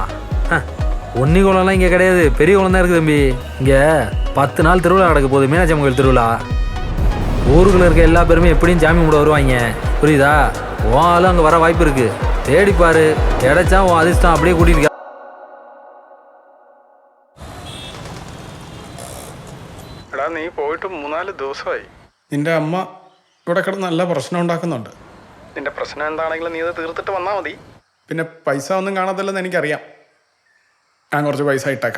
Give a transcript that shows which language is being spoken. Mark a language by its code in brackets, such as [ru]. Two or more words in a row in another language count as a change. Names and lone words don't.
[ta] உன்னிக்குளம்லாம் இங்கே கிடையாது, பெரிய குளம் தான் இருக்குது தம்பி. இங்கே 10 நாள் திருவிழா நடக்க போகுது, மீனாட்சி அம்மன் கோயில் திருவிழா. ஊருக்குள்ள இருக்க எல்லா பேருமே எப்படியும் சாமி கும்பிட வருவாங்க, புரியுதா? உன் ஆளும் அங்கே வர வாய்ப்பு இருக்கு. தேடிப்பாரு, கிடைச்சா உன் அதிர்ஷ்டம் அப்படியே கூட்டிட்டு. [ml] എടാ നീ പോയിട്ട് 3-4 ദിവസമായി. നിന്റെ അമ്മ ഇവിടെ കിടന്ന് നല്ല പ്രശ്നം ഉണ്ടാക്കുന്നുണ്ട്. നിന്റെ പ്രശ്നം എന്താണെങ്കിലും നീ അത് തീർത്തിട്ട് വന്നാൽ മതി. പിന്നെ പൈസ ഒന്നും കാണത്തില്ലെന്ന് എനിക്കറിയാം. ഞാൻ കുറച്ച് പൈസ ഇട്ടേക്കാം.